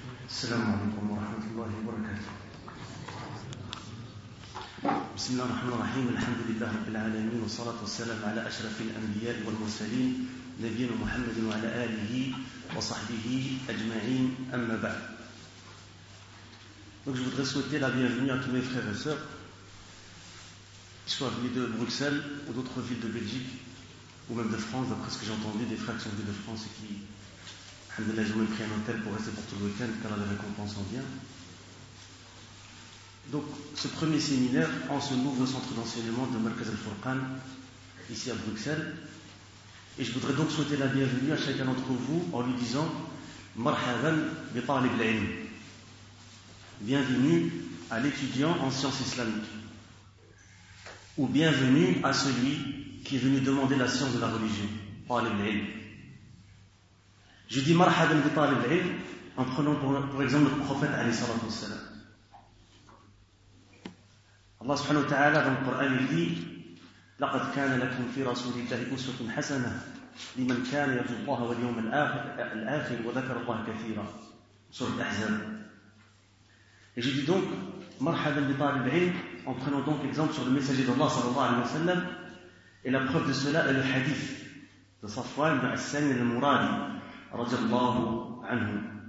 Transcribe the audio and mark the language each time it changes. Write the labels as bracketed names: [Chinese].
[Arabic] السلام عليكم ورحمة الله وبركاته. بسم الله الرحمن الرحيم، الحمد لله رب العالمين، والصلاة والسلام على أشرف الأنبياء والمرسلين نبينا محمد وعلى آله وصحبه أجمعين، أما بعد. [French] Donc je voudrais souhaiter la bienvenue à tous mes frères et sœurs qui soient venus de Bruxelles ou d'autres villes de Belgique ou même de France, d'après ce que j'ai entendu, des frères qui sont venus de France et qui, alhamdulillah, j'ai même pris un hôtel pour rester pour tout le week-end, car la récompense en vient. Donc, ce premier séminaire en ce nouveau centre d'enseignement de Merkez Al-Furqan, ici à Bruxelles. Et je voudrais donc souhaiter la bienvenue à chacun d'entre vous en lui disant « [Arabic] Marhaban bi talib al-ilm ». [French] Bienvenue à l'étudiant en sciences islamiques. Ou bienvenue à celui qui est venu demander la science de la religion. Talib al-ilm. Je dis [Arabic] marhaban bi talib al-ilm [French] en prenant pour exemple le prophète alayhi salatu wa salam. Allah subhanahu wa ta'ala dans le Coran il dit: [Arabic] لقد كان لكم في رسول الله أسوة حسنة لمن كان يرجو الله واليوم الآخر وذكر الله كثيرا. سورة الأحزاب. [French] Et je dis donc [Arabic] marhaban bi talib al-ilm [French] en prenant donc exemple sur le messager d'Allah sallallahu alayhi wa sallam. Et la preuve de cela est le hadith de Safwan ibn Hassan al-Muradi radiallahu anhu.